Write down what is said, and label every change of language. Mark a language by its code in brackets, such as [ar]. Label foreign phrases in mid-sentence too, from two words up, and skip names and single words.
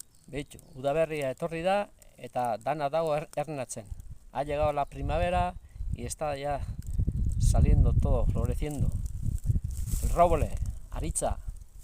[eu] Beitu, udaberria etorri da eta dana dago ernatzen. [es] Ha llegado la primavera y está ya saliendo todo, floreciendo. El roble, [eu] Aritza.